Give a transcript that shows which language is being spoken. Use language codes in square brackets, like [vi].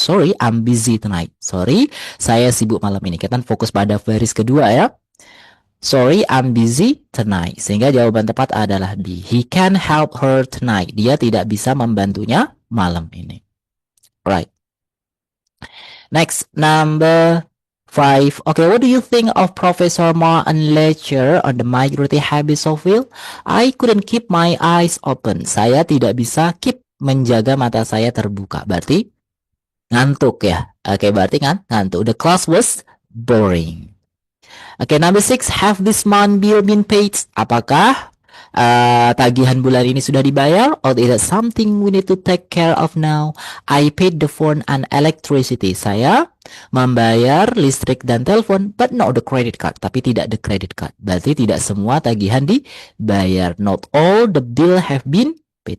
[en] Sorry, I'm busy tonight. Sorry, [id] saya sibuk malam ini. Kita fokus pada baris kedua ya. [en] Sorry, I'm busy tonight. [id] Sehingga jawaban tepat adalah B. [en] He can help her tonight. [id] Dia tidak bisa membantunya malam ini. [en] Right. Next, number 5. Okay, what do you think of Professor Martin lecture on the migratory habits of whale? I couldn't keep my eyes open. [id] Saya tidak bisa menjaga mata saya terbuka. Berarti ngantuk ya. Oke, berarti ngantuk. [en] The class was boring. Oke, number 6. Have this month bill been paid? [id] Apakah tagihan bulan ini sudah dibayar? [en] Or is it something we need to take care of now? I paid the phone and electricity. [id] Saya membayar listrik dan telepon, [en] but not the credit card. [id] Tapi tidak [en] the credit card. [id] Berarti tidak semua tagihan dibayar. [en] Not all the bill have been paid.